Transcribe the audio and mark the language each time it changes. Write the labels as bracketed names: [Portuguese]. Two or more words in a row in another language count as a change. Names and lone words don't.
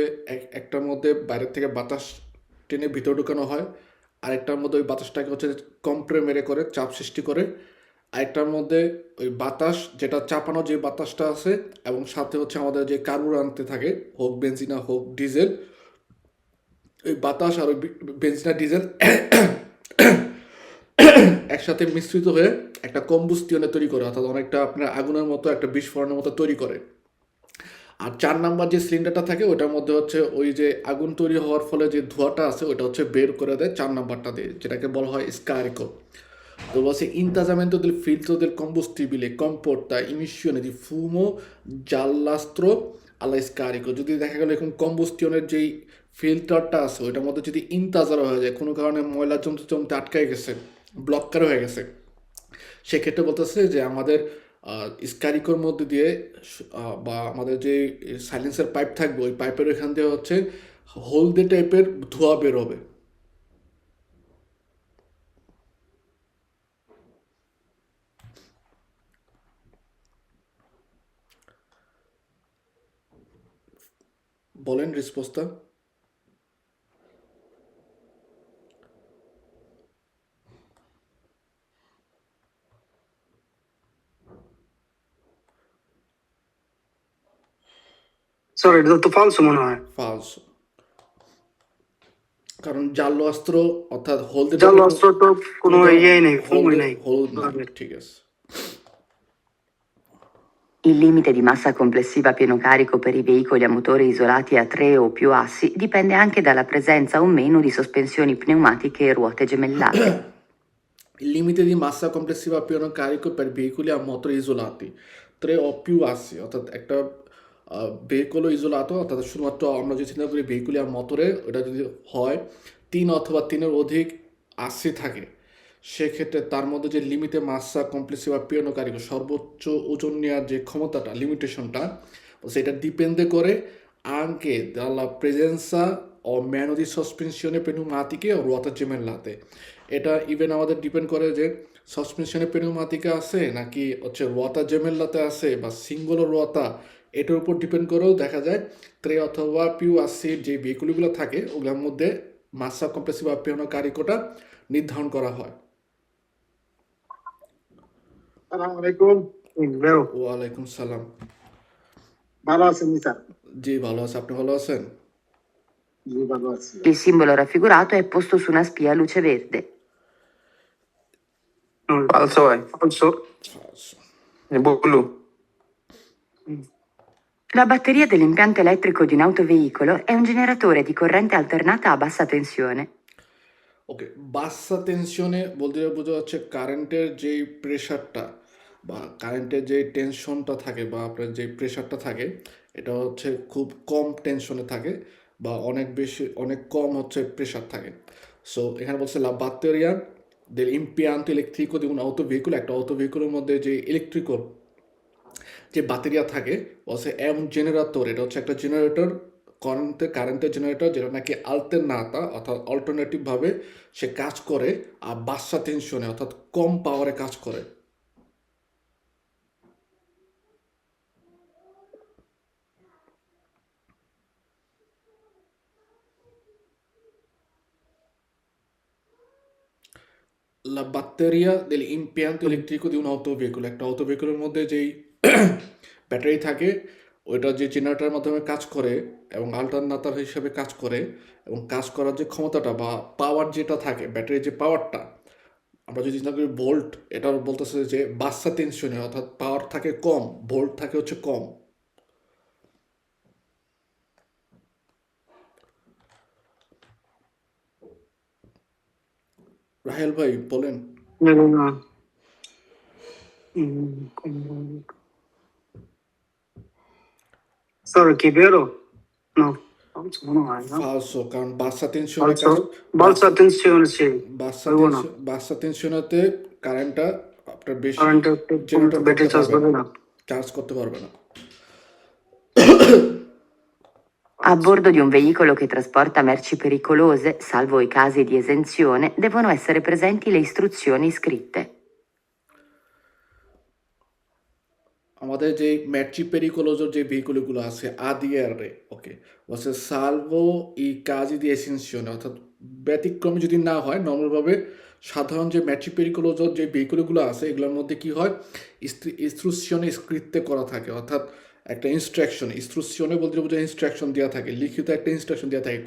[Bangla] একটার মধ্যে বাইরের থেকে বাতাস টেনে ভিতরে ঢুকানো হয়, আরেকটার মধ্যে ওই বাতাসটাকে হচ্ছে কম্প্রে মেরে করে চাপ সৃষ্টি করে, আরেকটার মধ্যে ওই বাতাস যেটা চাপানো যে বাতাসটা আছে, এবং সাথে হচ্ছে আমাদের যে কার্বুরান্তে থাকে, হোক বেনজিনা হোক ডিজেল, ওই বাতাস আর ওই বেনজিনা ডিজেল একসাথে মিশ্রিত হয়ে একটা কম্বুস্টিয়নে তৈরি করে, অর্থাৎ অনেকটা আপনার আগুনের মতো একটা বিস্ফোরণের মতো তৈরি করে। আর 4 নাম্বার যে সিলিন্ডারটা থাকে ওটার মধ্যে হচ্ছে ওই যে আগুন তৈরি হওয়ার ফলে যে ধোঁয়াটা আছে ওটা হচ্ছে বের করে দেয় 4 নাম্বারটা দিয়ে, যেটাকে বলা হয় স্কারিকো। তো বলছে [Italian] intasamento del filtro del combustibile comporta emissione di fumo giallastro alla scarico, [Bangla] যদি দেখা গেল এখন কম্বুস্টিয়নের যেই ফিল্টারটা আছে ওইটার মধ্যে যদি ইনতাজার হয়ে যায়, কোনো কারণে ময়লা জমতে জমতে আটকায় গেছে, ব্লকার হয়ে গেছে, সেক্ষেত্রে বলতেছে যে আমাদের স্কারিকোর মধ্যে দিয়ে বা আমাদের যে সাইলেন্সের পাইপ থাকবে ওই পাইপের ওইখান দিয়ে হচ্ছে হলদে টাইপের ধোঁয়া বেরোবে। বলেন রেসপন্সটা। [Italian] Sorry, hai detto falso, ma no. [Bangla] ফালস, কারণ [Italian] giallo astro [Bangla] অর্থাৎ হলদে Giallo টাইপের astratto কোনো কোনো ধরনের ইয়ে নেই, ফুমই হলদে নেই। হলুদ নাই, ঠিক আছে। [Italian] Il limite di massa complessiva a pieno carico per i veicoli a motore isolati a 3 o più assi dipende anche dalla presenza o meno di sospensioni pneumatiche e ruote gemellate. Il limite di massa complessiva a pieno carico per veicoli a motori isolati 3 o più assi, [Bangla] অর্থাৎ একটা ভেহিকল ইজোলাতো, অর্থাৎ শুধুমাত্র আমরা যে চিন্তা করি [Italian] veicoli a motore, [Bangla] ওটা যদি হয় 3 অথবা 3-এর অধিক আশি থাকে, সেক্ষেত্রে তার মধ্যে যে [Italian] limite massa complessiva pieno carico, [Bangla] সর্বোচ্চ ওজন নেওয়ার যে ক্ষমতাটা, লিমিটেশনটা, সেটা ডিপেন্ডে করে [Italian] anche dalla presenza o meno di sospensione pneumatiche o ruota gemellate, [Bangla] এটা ইভেন আমাদের ডিপেন্ড করে যে [Italian] sospensione pneumatica [Bangla] আছে নাকি হচ্ছে [Italian] ruota gemellate [Bangla] আছে বা সিঙ্গল রোয়াতা এটার উপর ডিপেন্ড করেও দেখা যায় ট্রে অথবা [Italian] più assi [Bangla] যে ভেহিকুলগুলো থাকে ওগুলোর মধ্যে [Italian] massa complessiva pieno carico [Bangla] নির্ধারণ করা হয়। [Arabic] سلام عليكم. [Bangla] বেরো। [Arabic] وعليكم سلام. [Bangla] ভালো আছেন স্যার? জি ভালো আছে, আপনি ভালো আছেন? জি ভালো আছি। [Italian] Il simbolo raffigurato è posto su una spia a luce verde. Falso vai. Falso. Blu. La batteria dell'impianto elettrico di un autoveicolo è un generatore di corrente alternata a bassa tensione. [Bangla] ওকে, [Italian] bassa tensione [Bangla] বলতে বোঝা যাচ্ছে কারেন্টের যেই প্রেশারটা বা কারেন্টের যে টেনশনটা থাকে বা আপনার যে প্রেশারটা থাকে এটা হচ্ছে খুব কম টেনশনে থাকে বা অনেক বেশি অনেক কম হচ্ছে প্রেশার থাকে। সো এখানে বলছে [Italian] লা batteria dell'impianto elettrico di un autoveicoolo, [Bangla] একটা অটো ভেহিকুলের মধ্যে যে ইলেকট্রিক্যাল যে ব্যাটারিয়া থাকে বলছে এম জেনারেটর, এটা হচ্ছে একটা জেনারেটর, কারেন্টের জেনারেটর যেটা নাকি আলটারনাতা অর্থাৎ অল্টারনেটিভ ভাবে সে কাজ করে আর [Italian] bassa tensione [Bangla] অর্থাৎ কম পাওয়ারে কাজ করে। [Italian] La batteria dell'impianto elettrico di un autoveicolo, [Bangla] একটা অটো ভেহিকুলের মধ্যে যেই ব্যাটারি থাকে ওইটা যে জেনারেটরের মাধ্যমে কাজ করে এবং আল্টারনেটর হিসেবে কাজ করে এবং কাজ করার যে ক্ষমতাটা বা পাওয়ার যেটা থাকে ব্যাটারির যে পাওয়ারটা আমরা যদি চিন্তা করি ভোল্ট, এটা বলতেছে যে [Italian] bassa tensione [Bangla] অর্থাৎ পাওয়ার থাকে কম, ভোল্ট থাকে হচ্ছে কম। রাহেল ভাই বলেন। [Italian] No. Sorry, che vero? No. Falso no vai, no? [Bangla] ফালসো, কারণ [Italian] bassa tensione Falso. Balsa attenzione, sì. bassa tensione [Bangla] কারেন্টটা আপনার বেশি Current জেনারেট battery করতে charge পারবে করে না, না। চার্জ করতে পারবে না। [Italian] A bordo di un veicolo che trasporta merci pericolose, salvo i casi di esenzione, devono essere presenti le istruzioni scritte. [Bangla] আমাদের যে [Italian] merci pericolose [Bangla] যে ভেহিকুলগুলো আছে আদিয়ারে, ওকে, বলছে [Italian] salvo i casi di esenzione [Bangla] অর্থাৎ ব্যতিক্রমে যদি না হয় নর্মালভাবে সাধারণ যে [Italian] merci pericolose [Bangla] যে ভেহিকুলগুলো আছে এগুলোর মধ্যে কি হয় [Italian] istruzioni scritte [Bangla] করা থাকে অর্থাৎ একটা ইনস্ট্রাকশনে বলতে বোঝায় ইনস্ট্রাকশন দেওয়া থাকে, লিখিত একটা ইনস্ট্রাকশন দেওয়া থাকে।